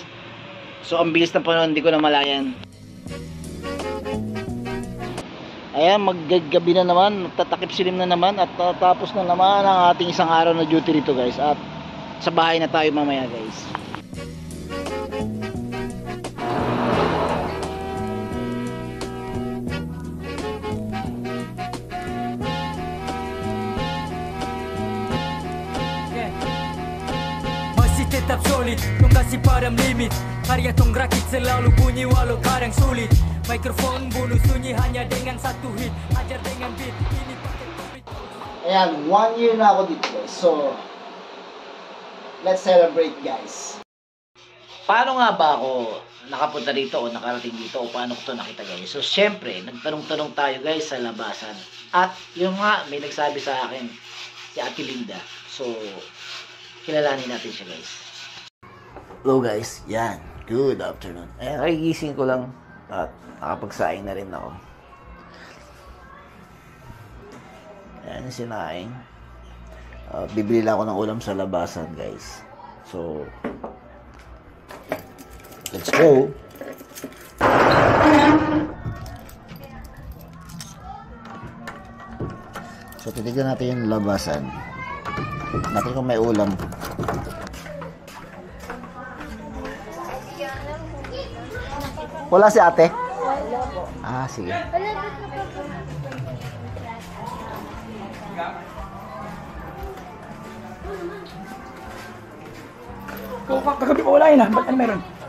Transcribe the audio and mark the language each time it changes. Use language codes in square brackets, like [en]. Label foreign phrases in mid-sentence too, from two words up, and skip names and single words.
[tl] So ang bilis ng panahon, hindi ko na malayan. Ayan, maggagabi na naman, magtatakip silim na naman at tapos na naman ang ating isang araw na duty rito guys. At sa bahay na tayo mamaya guys. [ms] Masih tetap solid, kung kasih padam limit. Karya tong rakit selalu bunyi walau kadang sulit. Mikrofon bunuh sunyi hanya dengan satu hit. Ajar dengan beat, ini pakai beat. [tl] Ayan, 1 year na ako dito guys. [en] So, let's celebrate guys. [tl] Paano nga ba ako nakapunta dito o nakarating dito o paano ko ito nakita guys? So, syempre, nagtanong-tanong tayo guys sa labasan. At yung nga, may nagsabi sa akin, si Ate Linda. So, kilalanin natin siya guys. [en] Hello guys, yan. Good afternoon. [tl] Ayan, nakigising ko lang at nakapagsaing na rin ako. Ayan, sinaing. Bibili lang ako ng ulam sa labasan guys. [en] So, let's go. So, [tl] titignan natin yung labasan. Natin kung may ulam. Wala si ate? Ah, sige. Kagabi pa wala yun ah. Ba't ano meron?